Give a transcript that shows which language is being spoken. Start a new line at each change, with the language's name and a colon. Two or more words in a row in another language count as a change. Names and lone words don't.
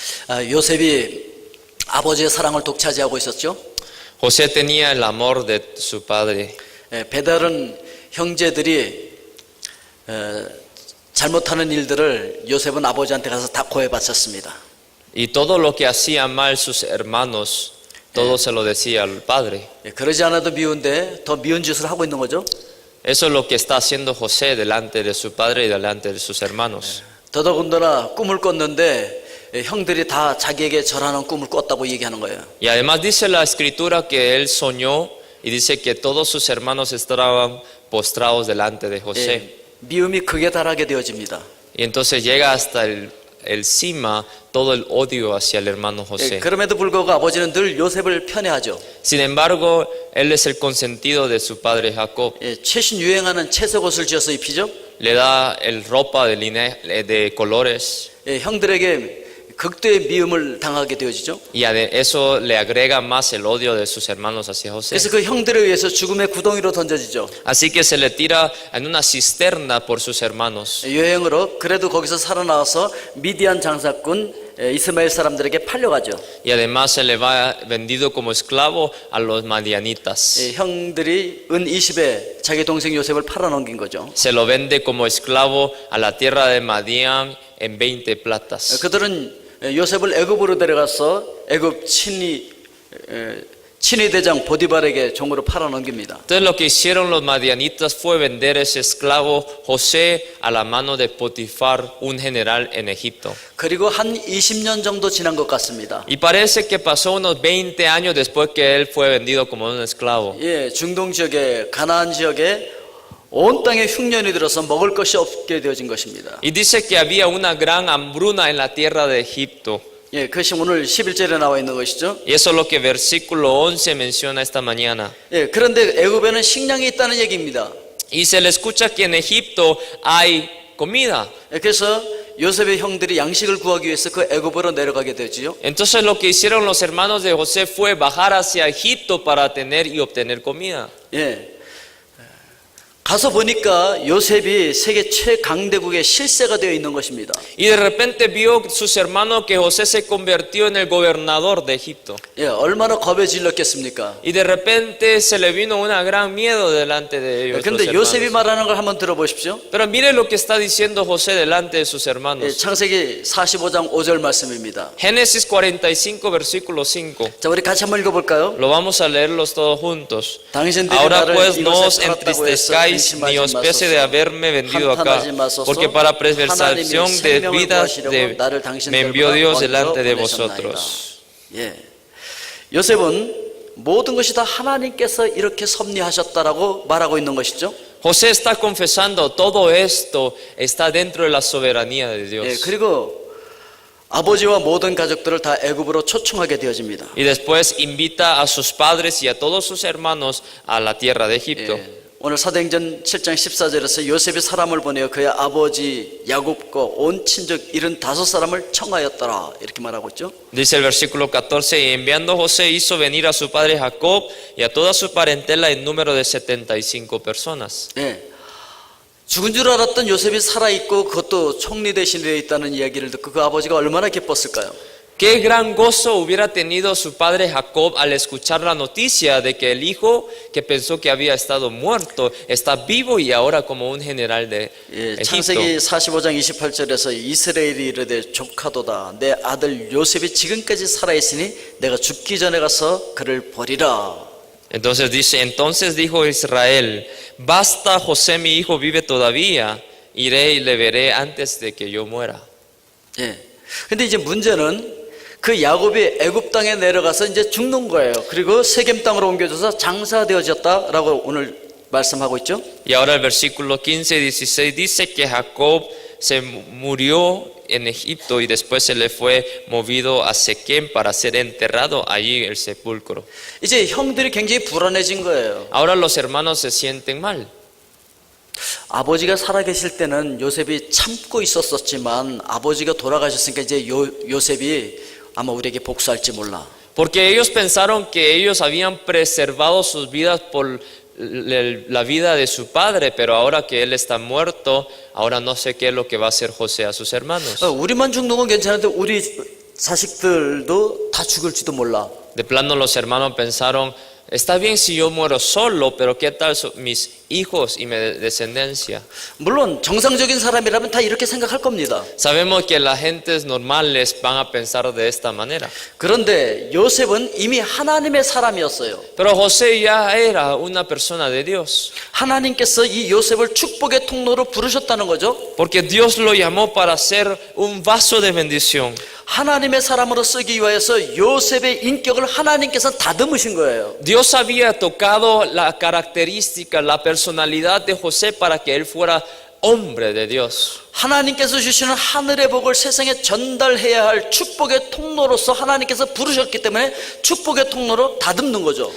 Korean: 요셉이 아버지의 사랑을 독차지하고 있었죠.
Spanish: José tenía el amor de su padre.
Korean: 배다른 형제들이 잘못하는 일들을 요셉은 아버지한테 가서 다 고해 바쳤습니다.
Spanish: Y todo lo que hacían mal sus hermanos, todo se lo decía al padre.
Korean: 그러지 않아도 미운데 더 미운 짓을 하고 있는 거죠.
Spanish: Eso es lo que está haciendo José delante de su padre y delante de sus hermanos.
Korean: 더더군다나 꿈을 꿨는데 형들이 다 자기에게 절하는 꿈을 꿨다고 얘기하는 거예요.
Spanish: Y además dice la escritura que él soñó y dice que todos sus hermanos estaban postrados delante de José.
Korean: 미움이 극에 달하게 되어집니다.
Spanish: Y entonces llega hasta el cima todo el odio hacia el hermano José.
Korean: 그럼에도 불구하고 아버지는 늘 요셉을 편애하죠.
Spanish: Sin embargo, él es el consentido de su padre Jacob.
Korean: 최신 유행하는 채색 옷을 지어서 입히죠.
Spanish: Le da el ropa de colores.
Korean: 형들에게 극도의 미움을 당하게 되어지죠.
Spanish: Y a eso le agrega más el odio de sus hermanos hacia José.
Korean: 그래서 그 형들에 의해서 죽음의 구덩이로 던져지죠.
Spanish: Así que se le tira en una cisterna por sus hermanos.
Korean: 여행으로 그래도 거기서 살아나와서 미디안 장사꾼 이스마엘 사람들에게 팔려가죠.
Spanish: Y además se le va vendido como esclavo a los madianitas.
Korean: 형들이 은 20에 자기 동생 요셉을 팔아넘긴 거죠.
Spanish: Se lo vende como esclavo a la tierra de Madián en 20 platas.
Korean: 그들은 요셉을 애굽으로 데려가서 애굽 친위 대장 보디발에게 종으로 팔아넘깁니다.
Spanish: Entonces lo que hicieron los madianitas fue vender ese esclavo José a la mano de Potifar, un general en Egipto.
Korean: 그리고 한 20년 정도 지난 것 같습니다.
Spanish: Y parece que pasó unos 20 años después que él fue vendido como un esclavo.
Korean: 중동 지역에 가나안 지역에 온 땅에 흉년이 들어서 먹을 것이 없게 되어진 것입니다.
Spanish: Y dice que había una gran hambruna en la tierra de Egipto.
Korean: 그것이 오늘 11절에 나와 있는 것이죠.
Spanish: Y eso es lo que versículo 11 menciona esta mañana.
Korean: 그런데 애굽에는 식량이 있다는 얘기입니다.
Spanish: Y se le escucha que en Egipto hay comida.
Korean: 그래서 요셉의 형들이 양식을 구하기 위해서 그 애굽으로 내려가게 되지요.
Spanish: Entonces lo que hicieron los hermanos de José fue bajar hacia Egipto para tener y obtener comida.
Korean: 가서 보니까 요셉이 세계 최강대국의 실세가 되어 있는 것입니다.
Spanish: Y de repente vio sus hermanos que José se convirtió en el gobernador de Egipto.
Korean: 얼마나 겁에 질렀겠습니까?
Spanish: Y de repente se le vino una gran miedo delante de ellos.
Korean: 그런데 요셉이 말하는 걸 한번 들어보십시오.
Spanish: Pero mire lo que está diciendo José delante de sus hermanos.
Korean: 창세기 45장 5절 말씀입니다.
Spanish: Génesis 45 versículo 5.
Korean: 자, 우리 같이 한번 읽어볼까요?
Spanish: Lo vamos a leerlos todos juntos.
Korean: 당신들이
Spanish: Ahora
Korean: 나를
Spanish: pues no os
Korean: 이곳에 팔았다고 해서
Spanish: entristezcáis ni os pese de haberme vendido acá, porque para preservación de vida me envió Dios delante de vosotros.
Korean: 요셉은 모든 것이 다 하나님께서 이렇게 섭리하셨다라고 말하고 있는 것이죠.
Spanish: José está confesando todo esto está dentro de la soberanía de Dios.
Korean: 그리고 아버지와 모든 가족들을 다 애굽으로 초청하게 되어집니다.
Spanish: Y después invita a sus padres y a todos sus hermanos a la tierra de Egipto.
Korean: 오늘 사도행전 7장 14절에서 요셉이 사람을 보내어 그의 아버지 야곱과 온 친족 75사람을 청하였더라 이렇게 말하고 있죠.
Spanish: Dice el versículo 14, y enviando José hizo venir a su padre Jacob y a toda su parentela en número de 75 personas.
Korean: 죽은 줄 알았던 요셉이 살아있고 그것도 총리 대신에 되어 있다는 이야기를 듣고 그 아버지가 얼마나 기뻤을까요?
Spanish: Qué gran gozo hubiera tenido su padre Jacob al escuchar la noticia de que el hijo que pensó que había estado muerto está vivo y ahora como un general de Egipto.
Korean: 창세기 45장 28절에서 이스라엘이 이르되 조카도다 내 아들 요셉이 지금까지 살아있으니 내가 죽기 전에 가서 그를 보리라.
Spanish: Entonces dijo Israel, basta, José mi hijo vive todavía, iré y le veré antes de que yo muera.
Korean: 근데 이제 문제는 그 야곱이 애굽 땅에 내려가서 이제 죽는 거예요. 그리고 세겜 땅으로 옮겨져서 장사되어졌다라고 오늘 말씀하고 있죠.
Spanish: Y ahora el versículo 15 y 16 dice que Jacob se murió en Egipto y después se le fue movido a Siquem para ser enterrado allí el sepulcro.
Korean: 이제 형들이 굉장히 불안해진 거예요.
Spanish: Ahora los hermanos se sienten mal.
Korean: 아버지가 살아계실 때는 요셉이 참고 있었지만 아버지가 돌아가셨으니까 이제 요셉이 아마 우리에게 복수할지 몰라.
Spanish: Porque ellos pensaron que ellos habían preservado sus vidas por la vida de su padre, pero ahora que él está muerto, ahora no sé qué es lo que va a hacer José a sus hermanos.
Korean: 우리만 죽는 건 괜찮은데 우리 자식들도 다 죽을지도 몰라.
Spanish: De plano los hermanos pensaron, está bien si yo muero solo, pero ¿qué tal mis hijos y mi descendencia?
Korean: 물론 정상적인 사람이라면 다 이렇게 생각할 겁니다.
Spanish: Sabemos que las gentes normales van a pensar de esta manera.
Korean: 그런데 요셉은 이미 하나님의 사람이었어요.
Spanish: Pero José ya era una persona de Dios,
Korean: 하나님께서 이 요셉을 축복의 통로로 부르셨다는 거죠.
Spanish: porque Dios lo llamó para ser un vaso de bendición.
Korean: 하나님의 사람으로 쓰기 위하여서 요셉의 인격을 하나님께서 다듬으신 거예요.
Spanish: Dios había tocado la característica, la personalidad de José para que él fuera hombre de Dios.
Korean: 하나님께서 주시는 하늘의 복을 세상에 전달해야 할 축복의 통로로서 하나님께서 부르셨기 때문에 축복의 통로로 다듬는 거죠.